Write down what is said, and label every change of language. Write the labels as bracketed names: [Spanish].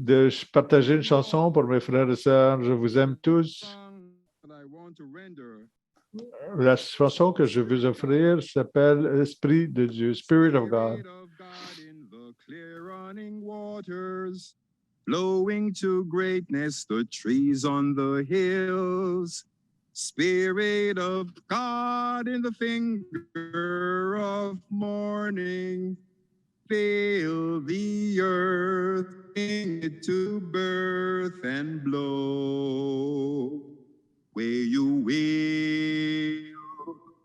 [French] de partager une chanson pour mes frères et sœurs. Je vous aime tous. [English] Song that I want to render. [French] La chanson que je veux offrir s'appelle Esprit de Dieu, Spirit of God. [English] Spirit of God in the clear running waters, blowing to greatness the trees on the hills. Spirit of God in the finger of morning, fill the earth, bring it to birth and blow where you will.